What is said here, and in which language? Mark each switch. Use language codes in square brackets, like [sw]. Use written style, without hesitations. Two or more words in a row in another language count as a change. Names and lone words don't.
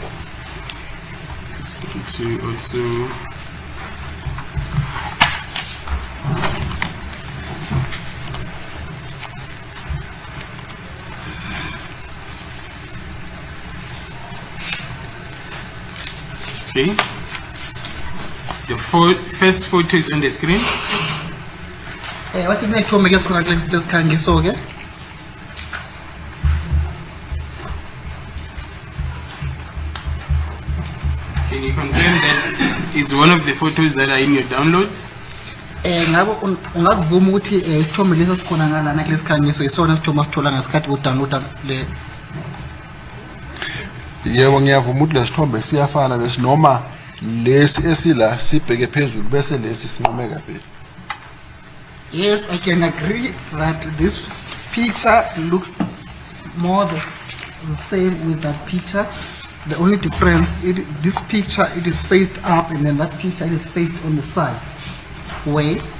[en] To also okay. The first photo is on the screen. [zu] Wathi kunethombe ke sikhona lesikhangiso ke. [en] Can you confirm that it's one of the photos that are in your downloads? [zu] Ngabe ungakuvuma ukuthi isithombe leso sikhona ngalana kulesikhangiso isona isithombe sithola ngesikhathi udownloada le. Yebo ngiyavuma ukuthi lesithombe siyafana lesinoma lesi esila sibheke phezulu bese lesi sinqumeka phela. [en] Yes, I can agree that this picture looks more the same with that picture. The only difference, this picture, it is faced up, and then that picture is faced on the side. Way.